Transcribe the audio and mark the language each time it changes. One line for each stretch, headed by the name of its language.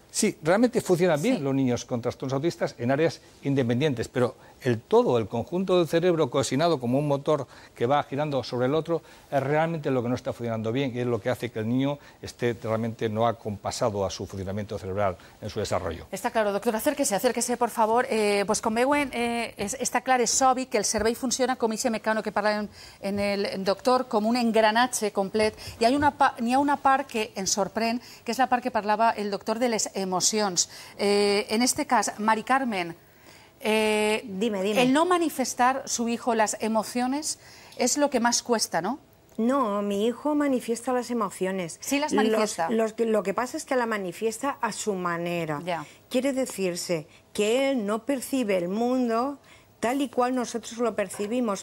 Spanish: Sí, realmente funcionan bien los niños con trastornos autistas en áreas independientes, pero el conjunto del cerebro cohesionado como un motor que va girando sobre el otro, es realmente lo que no está funcionando bien y es lo que hace que el niño esté realmente no acompasado a su funcionamiento cerebral en su desarrollo. Està claro, doctor. Acérquese, por favor.
Catalan: Pues com veuen, està clar, és obvi que el cervell funciona com ese mecano que parla en el doctor, com un engranatge complet. I hi ha una part que ens sorprèn, que és la part que parlava el doctor de les emocions. En este cas, Mari Carmen,
Spanish: Dime. el no manifestar su hijo las emociones es lo que más cuesta, ¿no? No, mi hijo manifiesta las emociones. Sí las manifiesta. Lo que pasa es que la manifiesta a su manera. Ya. Quiere decirse que él no percibe el mundo tal y cual nosotros lo percibimos.